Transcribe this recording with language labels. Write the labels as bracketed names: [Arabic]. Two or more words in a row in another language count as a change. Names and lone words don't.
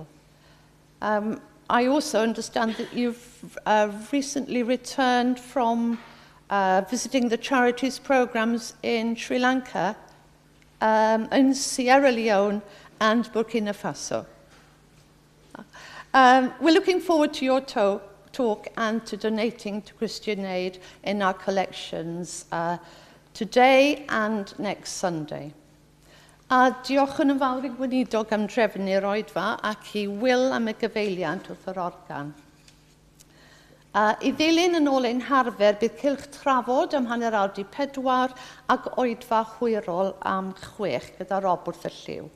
[English] I also understand that you've recently returned from visiting the charities programs in Sri Lanka, in Sierra Leone and Burkina Faso. We're looking forward to your talk and to donating to Christian Aid in our collections today and next Sunday. [Welsh] A diolch yn fawr I gweinidog am drefnu'r oedfa ac I Will am y gyfeiliant wrth yr organ. I ddilyn yn ôl ein harfer bydd cylch trafod am hanner awr 4 ac oedfa hwyrol am 6 gyda Rob wrth y lliw.